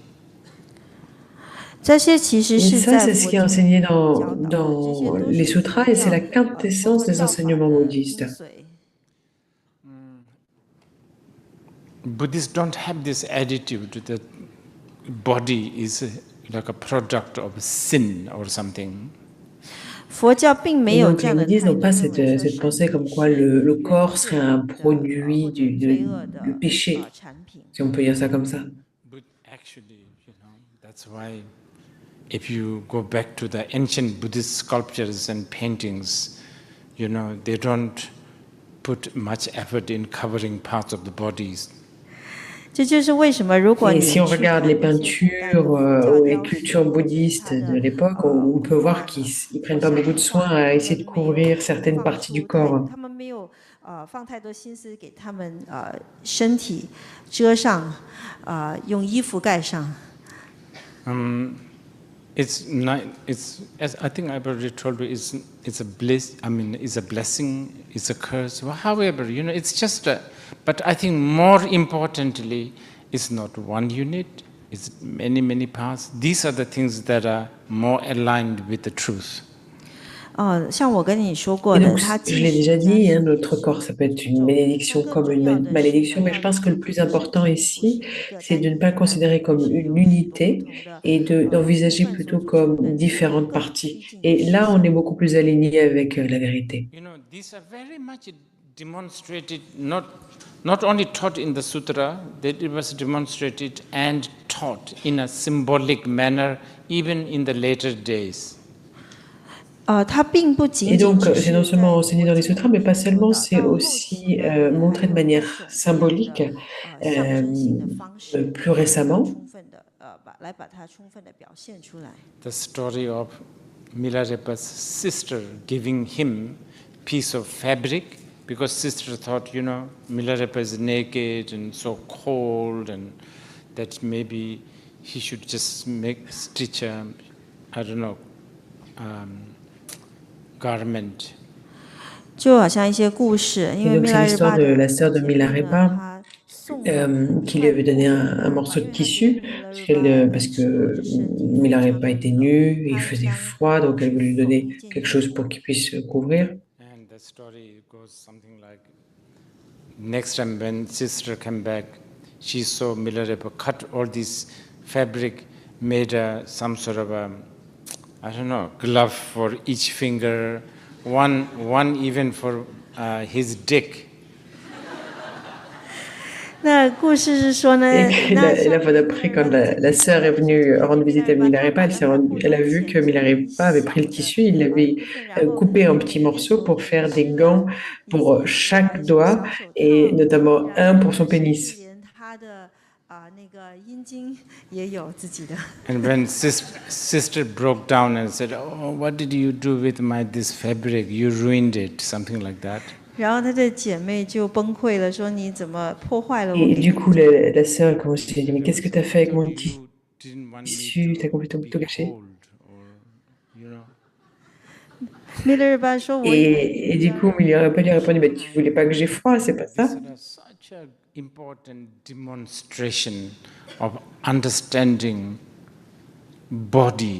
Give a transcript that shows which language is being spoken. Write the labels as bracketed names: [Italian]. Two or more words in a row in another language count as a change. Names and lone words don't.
[Chinese] 这些其实 [French] Et [Chinese] 是 [French] ça, [Chinese] 在 [French] c'est ce [Chinese] 佛 [French] qui est [Chinese] 经 [French] enseigné [Chinese] 里教导的， [French] dans [Chinese] 这些都 [French] les [Chinese] 是 [French] sutras [Chinese] 佛 [French] et c'est [Chinese] 教 [French] la [Chinese] 佛 [French] quintessence [Chinese] 陀 [French] des [Chinese] 教法 [French] enseignements [Chinese] 的 [French] bouddhistes. [Chinese] 精髓。 [English] Buddhists don't have this attitude that body is like a product of sin or something. [Chinese] 佛教并没 [French] Et [Chinese] 有 [French] donc [Chinese] 这 [French] les [Chinese] 样的 [French] bouddhistes [Chinese] 态 [French] n'ont [Chinese] 度， [French] pas [Chinese] 认为说 [French] cette [Chinese] 身 [French] pensée [Chinese] 体 [French] comme [Chinese] 是 [French] quoi le [Chinese] 人 [French] corps [Chinese] 自 [French] serait un [Chinese] 然的 [French] produit [Chinese] 或者罪恶 [French] du [Chinese] 的 [French] péché, [Chinese] 产品。 [French] si on peut dire ça comme ça. [English] But actually, you know, that's why if you go back to the ancient Buddhist sculptures and paintings, you know, they don't put much effort in covering parts of the bodies. [Chinese] 这就是为什么，如果 [French] Et [Chinese] 你 [French] si on [Chinese] 去 [French] regarde [Chinese] 看 [French] les [Chinese] 那些古代的 [French] peintures [Chinese] 佛教 [French] ou les [Chinese] 雕塑， [French] cultures [Chinese] 或者是 [French] bouddhistes [Chinese] 它 [French] de [Chinese] 的 [French] l'époque, on peut voir qu'ils ne prennent pas beaucoup de soin à essayer de couvrir certaines parties du corps. [Chinese] 他们没有放太多心思给他们身体遮上，用衣服盖上。 [English] It's not, it's, as I think I've already told you, it's a bliss. I mean, it's a blessing, it's a curse. Well, however, you know, it's just a. But I think more importantly, it's not one unit. It's many, many parts. These are the things that are more aligned with the truth. [Chinese] 像我跟你说过 [French] Et [Chinese] 的， [French] donc, [Chinese] 它 [French] je [Chinese] 既 [French] l'ai [Chinese] 是 [French] déjà [Chinese] 加 [French] dit, [Chinese] 持 [French] notre corps, ça peut être une bénédiction comme une malédiction, mais je pense que le plus important ici, c'est de ne pas le considérer comme une unité et d'envisager plutôt comme différentes parties. Et là, on est beaucoup plus aligné avec la vérité. [English] You know, these are very much demonstrated, not only taught in the sutra, that it was demonstrated and taught in a symbolic manner, even in the later days. [Chinese] 它并不 [French] Et [Chinese] 仅仅 [French] donc, [Chinese] 只 [French] c'est [Chinese] 是 [French] non [Chinese] 在 [French] seulement [Chinese] 佛 [French] enseigné dans les [Chinese] 经 [French] sutras, [Chinese] 里 [French] mais pas [Chinese] 面说 [French] seulement, [Chinese] 的， [French] c'est [Chinese] 到后期 [French] aussi [Chinese] 呢，还 [French] montré de [Chinese] 有 [French] manière [Chinese] 各种各样 [French] symbolique [Chinese] 的象征性的方式， [French] plus récemment. [Chinese] 充分的来把它充分的表现出来。 [English] The story of Milarepa's sister giving him piece of fabric because sister thought, you know, Milarepa is naked and so cold and that maybe he should just stitch a, I don't know, garment. [Chinese] 就好像一些故事，因 [French] Et [Chinese] 为 [French] donc, [Chinese] 米 [French] c'est [Chinese] 拉日 [French] l'histoire [Chinese] 巴 [French] de [Chinese] 的 [French] la sœur de [Chinese] 姐妹呢， [French] Milarepa [Chinese] 她送了 [French] qui lui avait donné un morceau de tissu parce que Milarepa était nu, il faisait froid, donc elle voulait lui donner quelque chose pour qu'il puisse se couvrir. [English] And the story goes something like, next time when sister came back, she saw Milarepa cut all this fabric, made some sort of a, I don't know, glove for each finger, one even for his dick. [Chinese] 那故事是说呢， [French] Et la fois d'après, quand la sœur est venue rendre visite à Milarepa, elle a vu que Milarepa avait pris le tissu, il l'avait coupé en petits morceaux pour faire des gants pour chaque doigt, et notamment un pour son pénis. [Chinese] 他的那个阴茎也有自己的。 [English] And when sister broke down and said, "Oh, what did you do with this fabric? You ruined it," something like that. [Chinese] 然后她的姐妹就崩溃了，说你怎么破坏了我？ [French] Et du coup, la sœur commence à dire, mais qu'est-ce que tu as fait avec mon tissu? T'as complètement tout gâché. [Chinese] Milarepa 说， [French] Et du coup, Milarepa lui a répondu, mais tu voulais pas que j'ai froid, c'est pas ça? [English] Such an important demonstration of understanding body.